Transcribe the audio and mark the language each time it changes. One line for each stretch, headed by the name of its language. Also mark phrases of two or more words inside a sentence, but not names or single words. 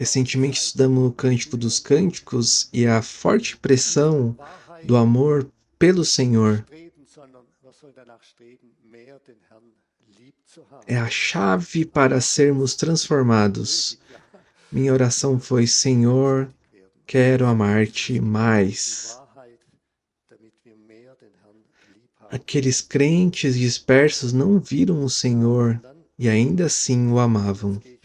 Portuguese: Recentemente estudamos o Cântico dos Cânticos e a forte pressão do amor pelo Senhor.
German: Streben, sondern wir
Portuguese: É a chave para sermos transformados. Minha oração foi: Senhor, quero amar-te mais. Aqueles crentes dispersos não viram o Senhor e ainda assim o amavam.